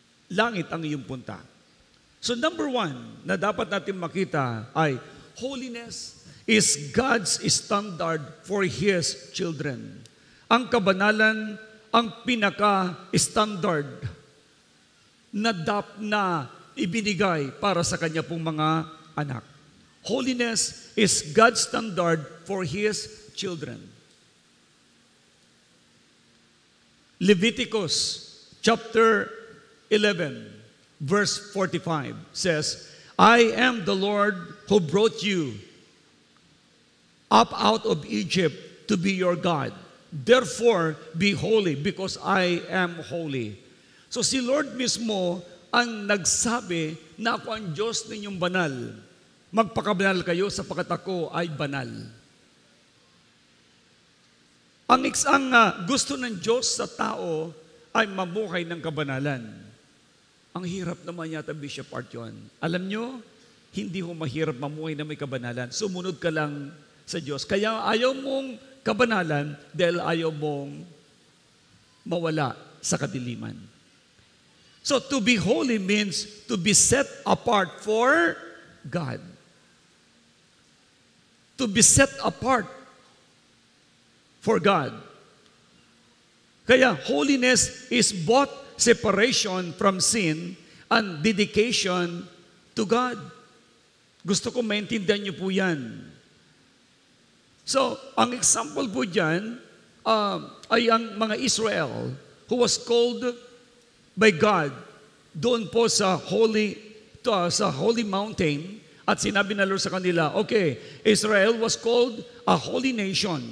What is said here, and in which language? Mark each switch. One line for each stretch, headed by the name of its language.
Filipino: Langit ang iyong punta.
English: So number one
Filipino: na dapat natin makita ay
English: holiness is God's standard for His children.
Filipino: Ang kabanalan ang pinaka-standard na ibinigay para sa kanya pong mga anak.
English: Holiness is God's standard for His children. Leviticus chapter 11, verse 45 says, I am the Lord who brought you up out of Egypt to be your God. Therefore, be holy because I am holy.
Filipino: So si Lord mismo ang nagsabi na ako ang Diyos ninyong banal. Magpakabanal kayo sapagkat ako ay banal. Ang gusto ng Diyos sa tao ay mamuhay ng kabanalan. Ang hirap naman yata, Bishop Art, yun. Alam nyo, hindi ho mahirap mamuhay na may kabanalan. Sumunod ka lang sa Diyos. Kaya ayaw mong kabanalan dahil ayaw mong mawala sa kadiliman.
English: So, to be holy means to be set apart for God. To be set apart for God. Kaya, holiness is both separation from sin and dedication to God.
Filipino: Gusto ko maintindihan niyo po yan. So, ang example po dyan ay ang mga Israel
English: who was called by God
Filipino: doon po sa holy mountain at sinabi na Lord sa kanila, okay,
English: Israel was called a holy nation.